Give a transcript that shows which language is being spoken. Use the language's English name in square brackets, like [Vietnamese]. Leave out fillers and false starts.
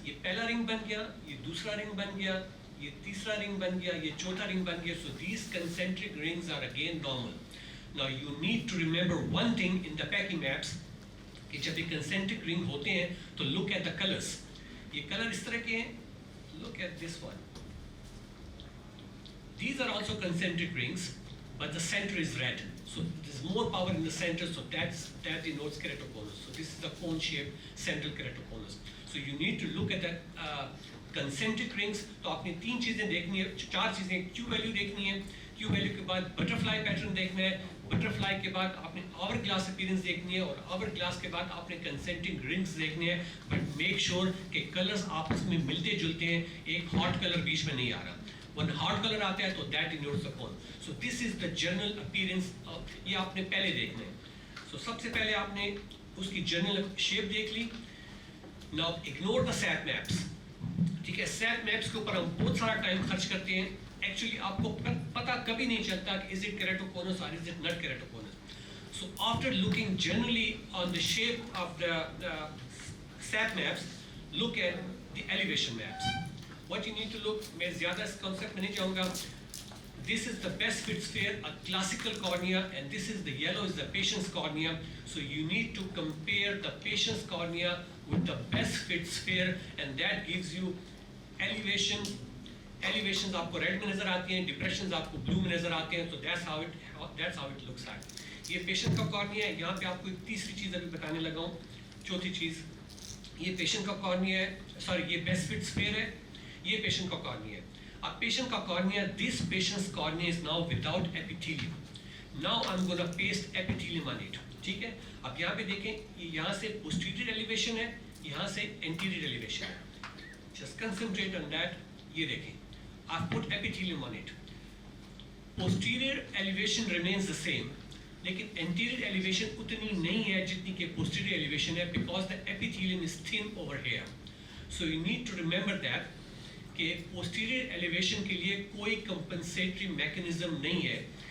[Hindi] ये पहला रिंग बन गया, ये दूसरा रिंग बन गया, ये तीसरा रिंग बन गया, ये चौथा रिंग बन गया. [English] So these concentric rings are again normal. Now you need to remember one thing in the packing maps [Hindi] कि जब ये concentric ring होते हैं तो [English] look at the colors. [Hindi] ये color इस तरह के हैं. [English] Look at this one. These are also concentric rings, but the center is red. So there's more power in the center, so that denotes keratoconus. So this is the cone-shaped central keratoconus. So you need to look at the concentric rings. [Hindi] तो आपने तीन चीजें देखनी है, चार चीजें. Q value देखनी है. Q value के बाद butterfly pattern देखना है. Butterfly के बाद आपने hourglass appearance देखनी है, और hourglass के बाद आपने concentric rings देखने हैं. [English] But make sure [Hindi] कि colors आपस में मिलते जुलते हैं. एक hot color बीच में नहीं आ रहा. [English] When hot color [Hindi] आता है तो [English] that denotes the cone. So this is the general appearance of, [Hindi] ये आपने पहले देखना है. So सबसे पहले आपने उसकी general shape देख ली. [English] Now ignore the sat maps. [Hindi] ठीक है, sat maps के ऊपर हम बहुत सारा टाइम खर्च करते हैं. Actually आपको पता कभी नहीं चलता कि [English] is it keratoconus or is it not keratoconus. So after looking generally on the shape of the sat maps, look at the elevation maps. What you need to look, [Hindi] मैं ज़्यादा इस concept में नहीं जाऊँगा. [English] This is the best fit sphere, a classical cornea, and this is the yellow is the patient's cornea. So you need to compare the patient's cornea with the best fit sphere, and that gives you elevation. [Hindi] Elevations आपको red में नजर आती हैं, depressions आपको blue में नजर आते हैं. [English] So that's how it looks like. [Hindi] ये patient का cornea है. यहाँ पे आपको एक तीसरी चीज़ अभी बताने लगा हूँ. चौथी चीज़, ये patient का cornea है. Sorry, ये best fit sphere है. ये patient का cornea है. अब patient का cornea, [English] this patient's cornea is now without epithelium. Now I'm gonna paste epithelium on it. [Hindi] ठीक है? अब यहाँ पे देखें, यहाँ से posterior elevation है, यहाँ से anterior elevation है. [English] Just concentrate on that. [Hindi] ये देखें, [English] I've put epithelium on it. Posterior elevation remains the same, [Hindi] लेकिन anterior elevation उतनी नहीं है जितनी कि posterior elevation है, [English] because the epithelium is thin over here. So you need to remember that [Hindi] कि posterior elevation के लिए कोई compensatory mechanism नहीं है.